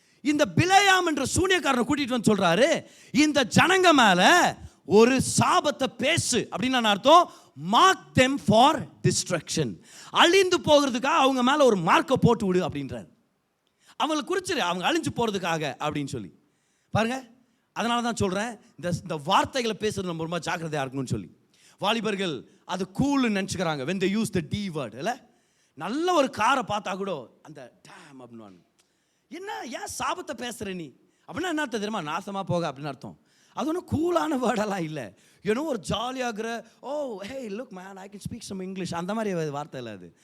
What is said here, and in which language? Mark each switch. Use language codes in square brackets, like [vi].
[ta] இந்த பிலேயாம் என்ற சூனியக்காரனை கூட்டிட்டு வந்து சொல்றாரு, இந்த ஜனங்க மேல ஒரு சாபத்தை பேசு அப்படின்னு அர்த்தம். [en] Mark them for destruction. [ta] அழிந்து போகிறதுக்காக அவங்க மேல ஒரு மார்க்கை போட்டு விடு அப்படின்றார். அவங்களை குறிச்சிரு, அவங்க அழிஞ்சு போறதுக்காக அப்படின்னு சொல்லி பாருங்க. அதனால தான் சொல்றேன், இந்த வார்த்தைகளை பேசுறது நம்ம ரொம்ப ஜாக்கிரதையா இருக்கணும்னு சொல்லி. வாலிபர்கள் அது கூல்னு நினச்சிக்கிறாங்க [en] when they use the D word. [ta] இல்லை, நல்ல ஒரு காரை பார்த்தா கூட அந்த டேம் அப்படின்னு. என்ன ஏன் சாபத்தை பேசுகிற நீ அப்படின்னா என்ன அர்த்தம் தெரியுமா? நாசமாக போக அப்படின்னு அர்த்தம். அது ஒன்றும் கூலான வேர்டெல்லாம் இல்லை. ஏன்னோ ஒரு ஜாலியாகிற, [en] oh hey look man I can speak some English, [ta] அந்த மாதிரி வார்த்தை இல்லை.